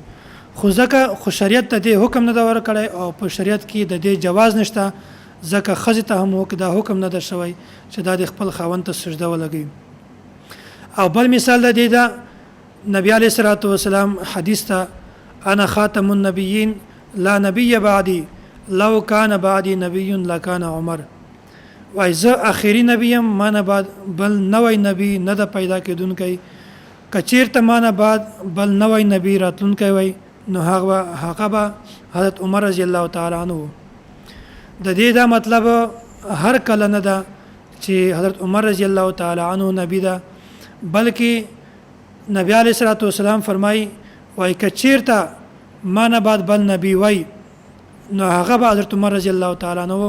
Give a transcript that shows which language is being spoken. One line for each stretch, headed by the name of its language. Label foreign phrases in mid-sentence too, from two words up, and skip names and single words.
Pashto: خو ځکه خو شریعت ته دې حکم نه دا ورکړی او په شریعت کې د دې جواز نشته، ځکه خزه ته هم دا حکم نه ده شوی چې دا د خپل خاوند ته سجده ولګوي. او بل مثال د دې دا نبی
Arabic: علیه الصلاۃ والسلام
Pashto: حدیث ته
Arabic: انا خاتم النبیین لا نبی بعدی لو کان بعدی نبی لکان عمر،
Pashto: وای زه اخیری نبیم ما نه بعد بل نوی نبی نه د پیدا کېدونکی، کچیرته ما نه بعد بل نوی نبی راتلونکی وای نو هغه به حضرت عمر
Arabic: رضی الله تعالی عنہ.
Pashto: د دې دا مطلب هر کله نه ده چې حضرت عمر
Arabic: رضی الله تعالی عنہ
Pashto: نبی ده، بلکې نبی
Arabic: علیه الصلاۃ والسلام
Pashto: فرمایي وای کچیرته ما نه بعد بل نبی وای نو هغه به حضرت عمر
Arabic: رضی الله تعالی عنہ.